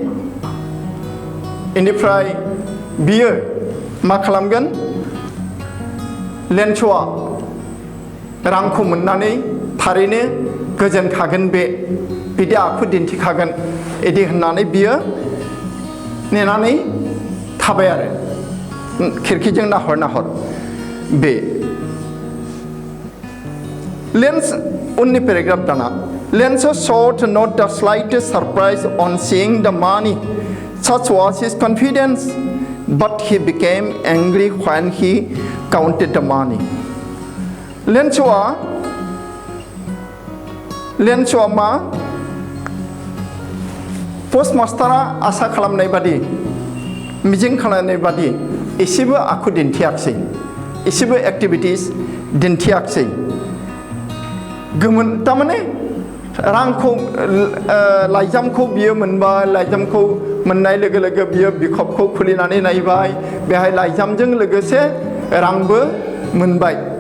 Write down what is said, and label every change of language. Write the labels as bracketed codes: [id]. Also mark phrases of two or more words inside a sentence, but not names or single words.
[brx] इनिफ्राय बियो मा खालामगोन लेन्सआ रांखौ मोननानै थारैनो गोजोनखागोन बिदि आखु दिन्थिखागोन इदि होननानै बियो नेनानै थाबाय आरो खिरखिजों नाहर बे लेन्स उननि पेराग्राफ दाना [en] Lanza showed not the slightest surprise on seeing the money. Such was his confidence, but he became angry when he counted the money. [brx] Lanza मा पस्टमास्टारा आसा खालामनाय बादि मिजिं खालामनाय बादि एसेबो आखु दिन्थियाखिसै एसेबो एक्टिभिटिस दिन्थियाखिसै गोमोन तारमाने रांखौ लाइजामखौ बियो मोनबाय लाइजामखौ मोननाय लोगो लोगो बियो बिखबखौ खुलिनानै नायबाय बेहाय लाइजामजों लोगोसे रांबो मोनबाय